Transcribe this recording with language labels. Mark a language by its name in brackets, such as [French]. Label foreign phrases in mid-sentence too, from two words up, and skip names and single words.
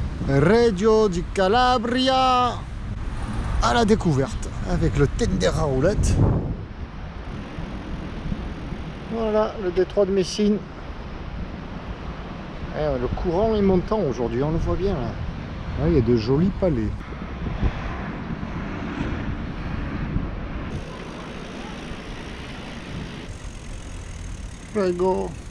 [French] Reggio di Calabria à la découverte avec le Tendera roulette. Voilà le détroit de Messine. Le courant est montant aujourd'hui, on le voit bien là. Ah, il y a de jolis palais. Prego.